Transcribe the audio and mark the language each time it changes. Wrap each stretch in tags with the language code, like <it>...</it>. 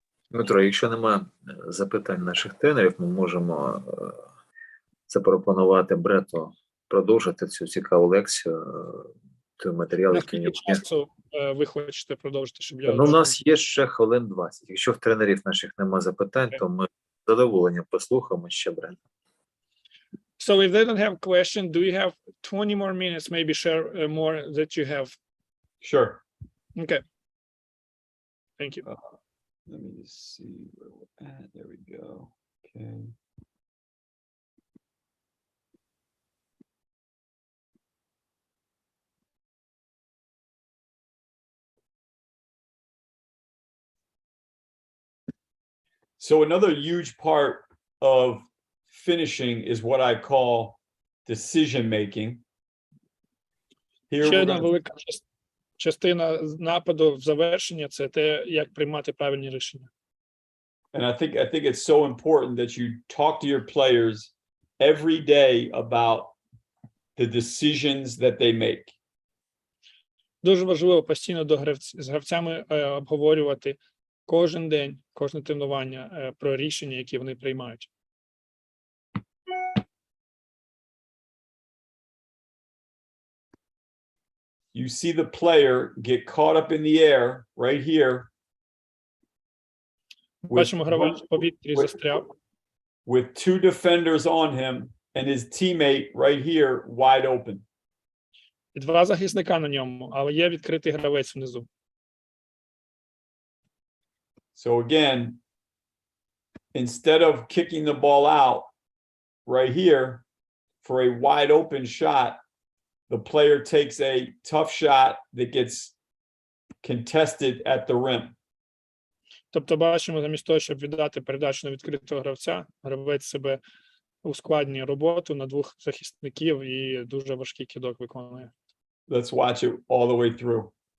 <uk>Дмитро, якщо немає запитань наших тренерів, ми можемо запропонувати Бретту продовжити цю цікаву лекцію, той матеріал, який Наскільки часу ви хочете продовжити, щоб я... Ну, у нас є ще хвилин 20. Якщо в тренерів наших немає запитань, то ми з задоволенням послухаємо ще Бретту.</uk> <en>So if they don't have a question, do you have 20 more minutes, maybe share more that you have? Sure. Okay. Thank you. Let me just see where we're at. There we go. Okay. So another huge part of finishing is what I call decision making.</en> <uk>Ще одна велика частина нападу в завершення – це те, як приймати правильні рішення.</uk> <en>And I think it's so important that you talk to your players every day about the decisions that they make.</en> <uk>Дуже важливо постійно з гравцями обговорювати кожен день, кожне тренування про рішення, які вони приймають.</uk> <en>You see the player get caught up in the air right here.</en> <uk>Бачимо, гравець в повітрі застряв.</uk> <en>With two defenders on him and his teammate right here wide open.</en> <uk>І два захисника на ньому, але є відкритий гравець внизу.</uk> <en>So again, instead of kicking the ball out right here for a wide open shot, the player takes a tough shot that gets contested at the rim.</en> <uk>Тобто бачимо, замість того, щоб віддати передачу на відкритого гравця, гравець себе ускладнює роботу на двох захисників і дуже важкий кидок виконує.</uk> <en>Let's watch it all the way through.</en>